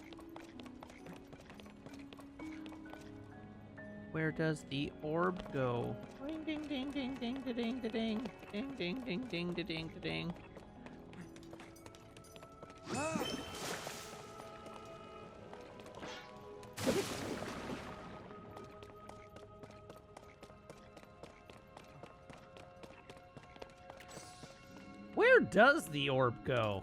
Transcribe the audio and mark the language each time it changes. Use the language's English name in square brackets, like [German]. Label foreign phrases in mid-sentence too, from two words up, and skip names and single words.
[English] Where does the orb go? Ding ding ding ding ding da ding da ding. Ding ding ding ding da ding da ding. Where does the orb go?